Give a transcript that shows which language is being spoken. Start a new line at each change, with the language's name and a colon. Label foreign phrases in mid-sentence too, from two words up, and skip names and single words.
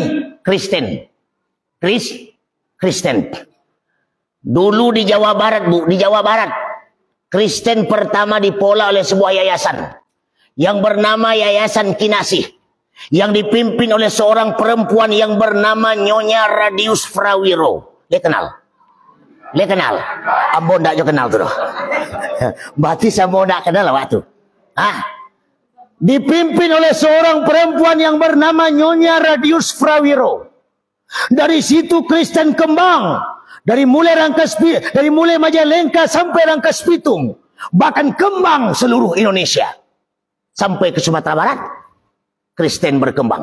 Indonesian: Kristen. Kristen. Dulu di Jawa Barat, Bu, di Jawa Barat. Kristen pertama dipola oleh sebuah yayasan yang bernama Yayasan Kinasih, yang dipimpin oleh seorang perempuan yang bernama Nyonya Radius Frawiro.
Minangkabau: Dia kenal? Ambo ndak jo kenal tu. Berarti sambo ndak kenal waktu.
Indonesian: Dipimpin oleh seorang perempuan yang bernama Nyonya Radius Frawiro. Dari situ Kristen kembang. Dari mulai Majalengka sampai Rangkas Bitung, bahkan kembang seluruh Indonesia sampai ke Sumatera Barat, Kristen berkembang.